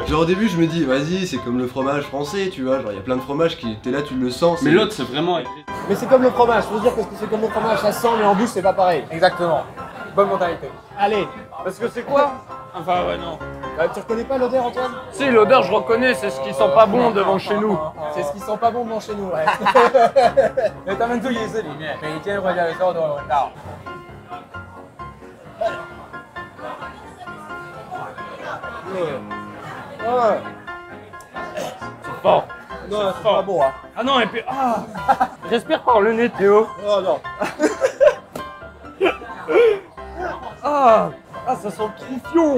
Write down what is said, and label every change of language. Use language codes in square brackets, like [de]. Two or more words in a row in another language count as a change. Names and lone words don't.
[fr] Genre au début, je me dis, vas-y, c'est comme le fromage français, tu vois. Genre, il y a plein de fromages qui étaient là, tu le sens. Mais l'autre, c'est vraiment. Mais c'est comme le fromage, faut se dire que c'est comme le fromage, ça sent, mais en bouche, c'est pas pareil. Exactement. Bonne mentalité. Allez, Parce que c'est quoi? Enfin, ouais, non. tu reconnais pas l'odeur, Antoine? Si, l'odeur, je reconnais, c'est ce qui sent pas bon devant chez nous. C'est ce qui sent pas bon devant chez nous, ouais. [zh] 他们住夜市里面，每天回家的时候都有闻到。 [fr] C'est fort. Non, c'est pas bon, hein. Ah non, et puis. Ah. Respire par le nez, Théo. Oh non. Ah, ça sent le troufion.